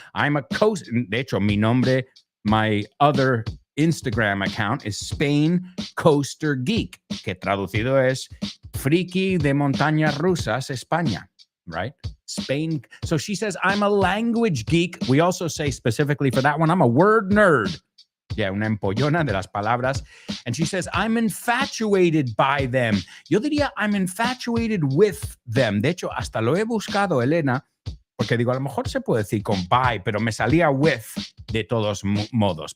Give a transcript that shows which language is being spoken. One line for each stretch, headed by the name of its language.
English: I'm a
Spanish: de hecho, mi nombre,
English: my other Instagram account is Spain Coaster Geek,
Spanish: que traducido es Friki de Montañas Rusas, España,
English: right? Spain. So she says, I'm a language geek. We also say specifically for that one, I'm a word nerd.
Spanish: Yeah, una empollona de las palabras.
English: And she says, I'm infatuated by them.
Spanish: Yo diría,
English: I'm infatuated with them.
Spanish: De hecho, hasta lo he buscado, Elena, porque digo, a lo mejor se puede decir con by, pero me salía with de todos modos.